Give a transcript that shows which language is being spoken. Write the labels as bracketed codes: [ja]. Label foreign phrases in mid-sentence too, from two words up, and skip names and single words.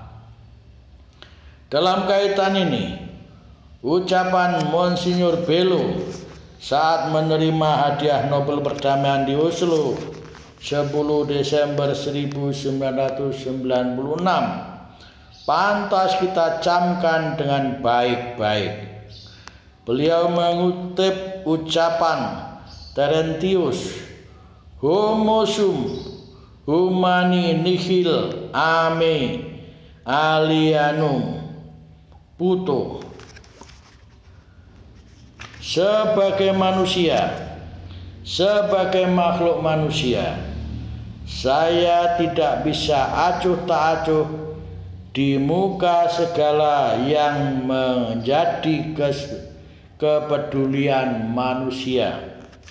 [id] Dalam kaitan ini, ucapan Monsinyur Bello saat menerima hadiah Nobel Perdamaian di Oslo 10 Desember 1996 pantas kita camkan dengan baik-baik. Beliau mengutip ucapan Terentius, [la] "Homo sum humani nihil ame alienum puto." [id] Sebagai manusia, sebagai makhluk manusia, saya tidak bisa acuh tak acuh di muka segala yang menjadi kepedulian manusia.